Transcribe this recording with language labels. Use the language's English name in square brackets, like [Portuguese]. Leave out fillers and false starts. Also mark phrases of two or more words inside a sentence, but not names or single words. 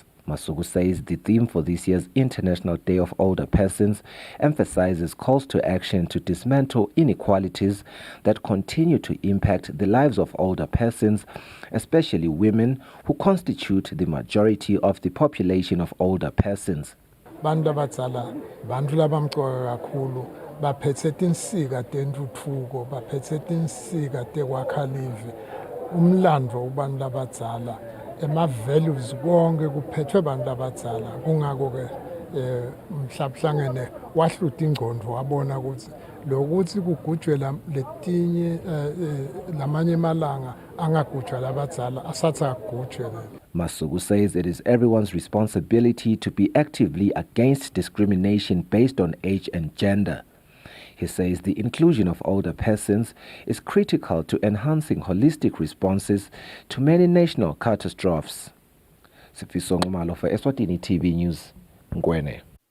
[English] Masuku says the theme for this year's International Day of Older Persons emphasizes calls to action to dismantle inequalities that continue to impact the lives of older persons, especially women who constitute the majority of the population of older persons. [Swati] Bantu abadala bantu labamqoka kakhulu baphethe insika tentuthuko baphethe insika tekwakha live umlandvo ubantu labadzala ema-values konke kuphethwe bantu abadzala kungako ke mhlabuhlangene wahluta ingqondo wabona ukuthi lokuthi kugujwe letinye lamanye malanga angagujwa labadzala asathi agujwe. [English] Masuku says it is everyone's responsibility to be actively against discrimination based on age and gender. He says the inclusion of older persons is critical to enhancing holistic responses to many national catastrophes. Sifiso Ngumalo for Eswatini TV News, Ngwene.